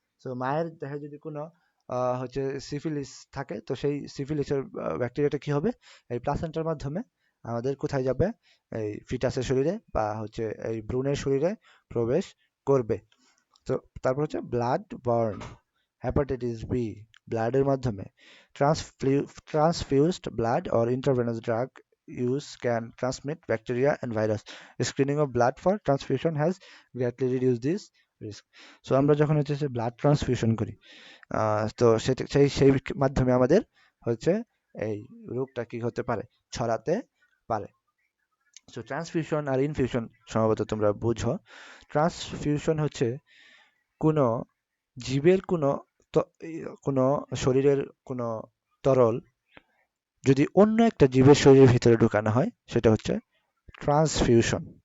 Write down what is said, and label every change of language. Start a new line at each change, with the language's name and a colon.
Bangla: So মায়ের দেহে যদি কোনো হচ্ছে সিফিলিস থাকে, তো সেই সিফিলিসের ব্যাকটেরিয়াটা কি হবে, এই প্লাসেন্টার মাধ্যমে আমাদের কোথায় যাবে, এই ফিটাসের শরীরে বা হচ্ছে এই ভ্রূণের শরীরে প্রবেশ করবে। তো তারপর হচ্ছে ব্লাড বর্ন, হেপাটাইটিস বি ব্লাডের মাধ্যমে, ট্রান্সফিউজড blood
English: or intravenous drug use can transmit bacteria and virus. Screening of blood for transfusion has greatly reduced this risk.
Bangla: So আমরা যখন হচ্ছে ব্লাড ট্রান্সফিউশন করি, তো সেটা সেই মাধ্যমে আমাদের হচ্ছে এই রোগটা কি হতে পারে, ছড়াতে পারে। সো ট্রান্সফিউশন আর ইনফিউশন সম্ভবত তোমরা বুঝো। ট্রান্সফিউশন হচ্ছে কোনো জীবের কোনো শরীরের কোনো তরল যদি অন্য একটা জীবের শরীরের ভিতরে ঢুকানো হয় সেটা হচ্ছে ট্রান্সফিউশন।